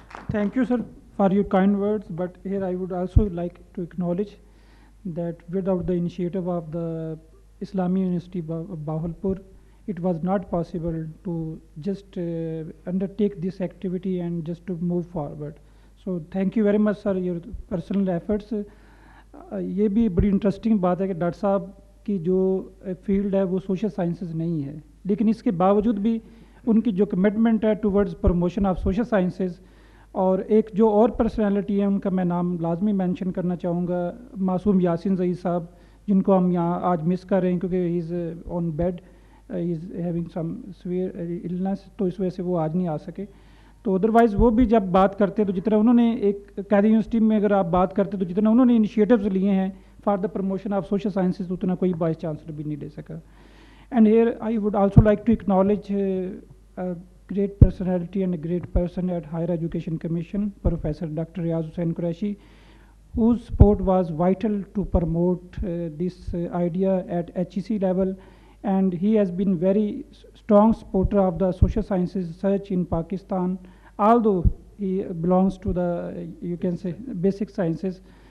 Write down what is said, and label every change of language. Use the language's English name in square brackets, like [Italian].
[English] Thank you, sir, for your kind words. But here I would also like to acknowledge that without the initiative of the Islamic University of Bahawalpur, it was not possible to just undertake this activity and just to move forward. So thank you very much, sir, your personal efforts. [Hindi] ये भी बड़ी interesting बात है कि doctor साहब की जो field है वो सोशल साइंसेज नहीं है, लेकिन इसके बावजूद भी उनकी जो कमिटमेंट है [English] Towards promotion of social sciences. [Hindi] और एक जो और पर्सनालिटी है उनका मैं नाम लाजमी मेंशन करना चाहूँगा, मासूम यासीन ज़ई साहब, जिनको हम यहाँ आज मिस कर रहे हैं क्योंकि [English] he is on bed, he is having some severe illness, [Hindi] तो इस वजह से वो आज नहीं आ सके। तो अदरवाइज़ वो भी जब बात करते तो जितना उन्होंने एक कैदी यूनिवर्सिटी में अगर आप बात करते तो जितना उन्होंने इनिशिएटिव्स लिए हैं [English] for the promotion of social sciences [Hindi] उतना कोई वाइस चांसलर भी नहीं ले सका। [English] And here I would also like to acknowledge great personality and a great person at Higher Education Commission, Professor Dr. Riyaz Hussain Qureshi, whose support was vital to promote this idea at HEC level, and he has been very strong supporter of the social sciences research in Pakistan, although he belongs to the, you can say, basic sciences.